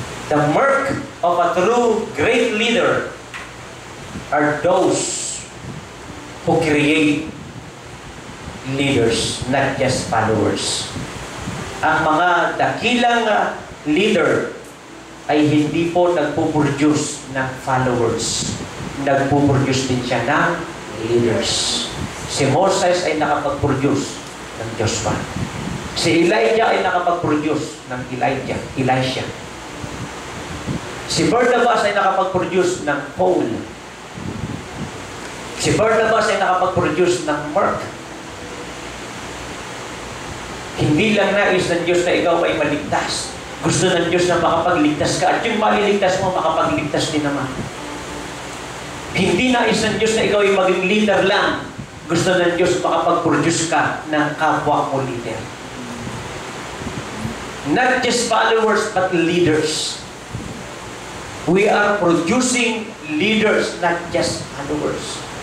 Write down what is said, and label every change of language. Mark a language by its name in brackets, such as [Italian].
[English] The mark of a true great leader are those who create leaders, not just followers. [Filipino] Ang mga dakilang leader ay hindi po nagpuproduce ng followers. Nagpuproduce din siya ng leaders. Si Moses ay nakapag-produce ng Joshua. Si Elijah ay nakapag-produce ng Elisha. Si Barnabas ay nakapag-produce ng Paul. Si Barnabas ay nakapag-produce ng Mark. Hindi lang nais ng Diyos na ikaw ay maligtas. Gusto ng Diyos na makapagligtas ka. At yung maliligtas mo, makapagligtas din naman. Hindi nais ng Diyos na ikaw ay maging leader lang. Gusto ng Diyos makapag-produce ka ng kapwa mo leader. [English] Not just followers, but leaders. We are producing leaders, not just followers.